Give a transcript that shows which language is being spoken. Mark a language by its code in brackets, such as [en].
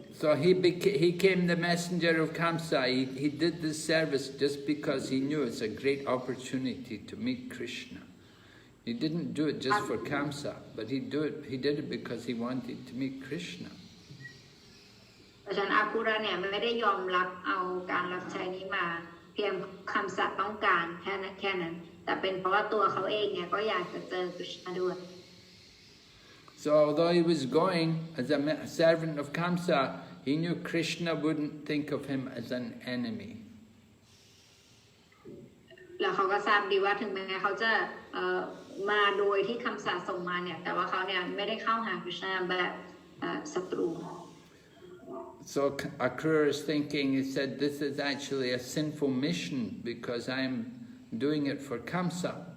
[en] So he became the messenger of Kamsa. He did this service just because he knew it's a great opportunity to meet Krishna. He didn't do it just for Kamsa, but he did it because he wanted to meet Krishna. [th] เพราะฉะนั้นอาคุระเนี่ยไม่ได้ยอมรับเอาการรับใช้นี้มาเพียงคัมสะต้องการแค่นั้นแต่เป็นเพราะว่าตัวเขาเองเนี่ยก็อยากจะเจอคริชนาด้วย [en] So although he was going as a servant of Kamsa, he knew Krishna wouldn't think of him as an enemy. [th] แล้วเขาก็ทราบดีว่าถึงแม้เขาจะมาโดยที่คัมสะส่งมาเนี่ยแต่ว่าเขาเนี่ยไม่ได้เข้าหาคริชนาแบบศัตรู [en] So Akrura is thinking, he said, this is actually a sinful mission because I'm doing it for Kamsa.